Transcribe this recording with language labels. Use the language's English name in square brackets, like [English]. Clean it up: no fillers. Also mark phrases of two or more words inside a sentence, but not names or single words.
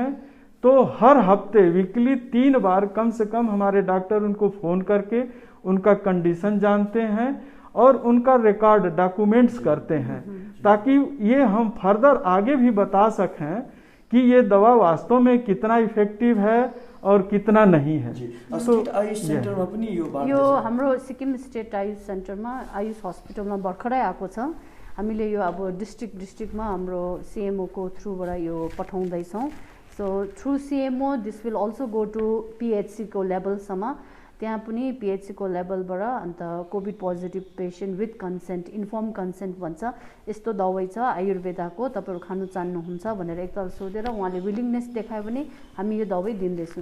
[Hindi] तो हर हफ्ते वीकली 3 बार कम से कम हमारे डॉक्टर उनको फ़ोन करके उनका कंडीशन जानते हैं और उनका रिकॉर्ड डॉक्यूमेंट्स करते हैं ताकि ये हम फर्दर आगे भी बता सकें कि ये दवा वास्तव में कितना इफेक्टिव है और कितना नहीं है। [Nepali] स्टेट आयुष सेन्टरमा पनि यो हाम्रो सिक्किम स्टेट आयुष सेन्टरमा आयुष हस्पिटलमा भर्खरै आएको छ। हामीले यो अब डिस्ट्रिक्टमा हाम्रो सीएमओ को थ्रुबाट यो पठाउँदैछौँ। [English] so through CMO this will also go to PHC [Nepali] को लेभलसम्म, त्यहाँ पनि पिएचसी को लेभलबाट अन्त [English] Covid positive patient with consent, inform consent [Nepali] भन्छ, यस्तो दबाई छ आयुर्वेदाको, तपाईँहरू खानु चाहनुहुन्छ भनेर एकताल सोधेर उहाँले विलिङनेस देखायो भने हामी यो दबाई दिँदैछौँ।